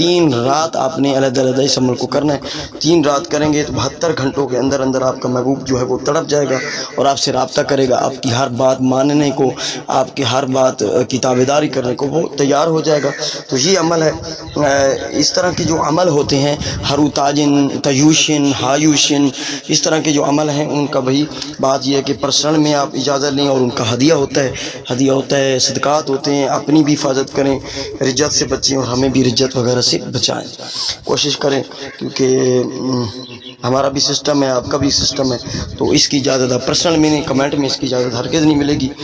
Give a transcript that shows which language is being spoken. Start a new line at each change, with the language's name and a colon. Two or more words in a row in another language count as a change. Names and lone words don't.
Urdu: 3 رات آپ نے علیحدہ علیحدہ اس عمل کو کرنا ہے۔ 3 رات کریں گے تو 72 گھنٹوں کے اندر اندر آپ کا محبوب جو ہے وہ تڑپ جائے گا اور آپ سے رابطہ کرے گا، آپ کی ہر بات ماننے کو، آپ کی ہر بات کی تابعداری کرنے کو وہ تیار ہو جائے گا۔ تو یہ عمل ہے۔ اس طرح کے جو عمل ہوتے ہیں ہرو تاجن، تیوشن، ہایوشن، اس طرح کے جو عمل ہیں ان کا بھائی بات یہ ہے کہ پرسنل میں آپ اجازت لیں اور ان کا ہدیہ ہوتا ہے، صدقات ہوتے ہیں۔ اپنی بھی حفاظت کریں، رجت سے بچیں اور ہمیں بھی رجت وغیرہ سے بچائیں، کوشش کریں، کیونکہ ہمارا بھی سسٹم ہے، آپ کا بھی سسٹم ہے، تو اس کی اجازت آپ پرسنل میں نہیں، کمنٹ میں اس کی اجازت ہرگز نہیں ملے گی۔